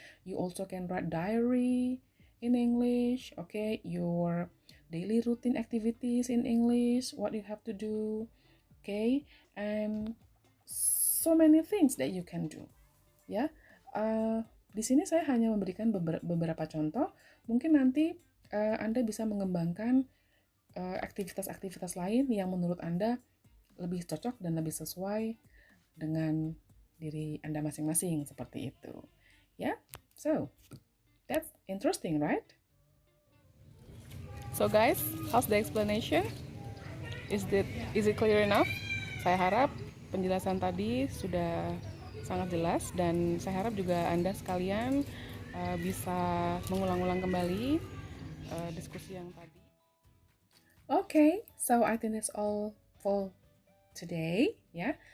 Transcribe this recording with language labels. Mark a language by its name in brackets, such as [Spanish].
[English] You also can write diary in English, okay, your daily routine activities in English, what you have to do, okay, and so many things that you can do, ya. [Indonesian] Di sini saya hanya memberikan beberapa contoh. Mungkin nanti Anda bisa mengembangkan aktivitas-aktivitas lain yang menurut Anda lebih cocok dan lebih sesuai dengan diri Anda masing-masing, seperti itu, ya. [English] So that's interesting, right? So guys, how's the explanation? Is it clear enough? [Indonesian] Saya harap penjelasan tadi sudah sangat jelas, dan saya harap juga Anda sekalian bisa mengulang-ulang kembali diskusi yang tadi. [English] Okay, so I think that's all for today, ya.